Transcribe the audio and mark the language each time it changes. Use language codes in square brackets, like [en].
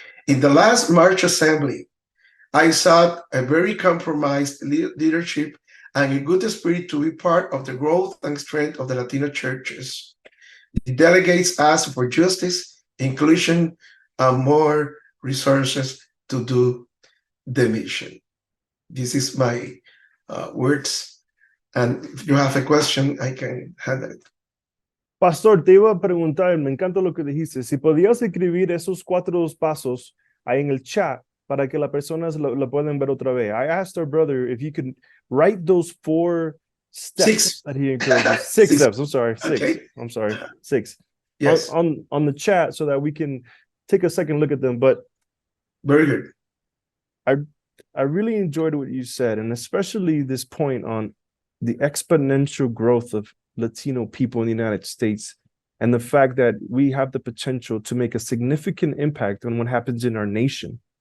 [en] In the last March Assembly, I sought a very compromised leadership and a good spirit to be part of the growth and strength of the Latino churches. The delegates asked for justice, inclusion, and more resources to do the mission. This is my words. And if you have a question, I can handle it. [es] Pastor, te iba a preguntar, me encanta lo que dijiste, si podías escribir esos 4 pasos ahí en el chat para que las personas lo puedan ver otra vez. [en] I asked our brother if he could write those 4 steps that he encourages. 6 steps, I'm sorry, 6. Okay. I'm sorry, 6. Yes. On the chat so that we can take a second look at them. But very good. I really enjoyed what you said, and especially this point on the exponential growth of Latino people in the United States and the fact that we have the potential to make a significant impact on what happens in our nation.